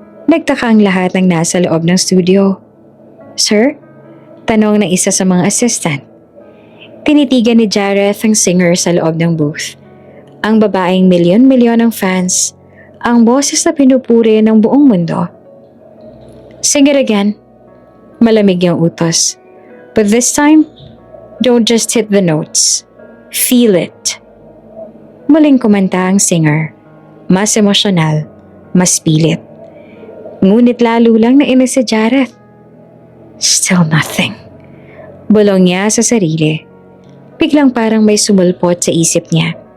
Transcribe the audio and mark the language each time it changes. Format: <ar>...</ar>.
<tl>Nagtaka ang lahat ng nasa loob ng studio. Sir? Tanong ng isa sa mga assistant. Tinitigan ni Jareth ang singer sa loob ng booth. Ang babaeng milyon-milyon ng fans, ang boses na pinupuri ng buong mundo.</tl> <en>Sing it again.</en> <tl>Malamig yung utos.</tl> <en>But this time, don't just hit the notes. Feel it.</en> <tl>Muling kumanta ang singer. Mas emosyonal, mas pilit. Ngunit lalo lang nainis si Jareth.</tl> <en>Still nothing.</en> <tl>Bulong niya sa sarili. Biglang parang may sumulpot sa isip niya.</tl>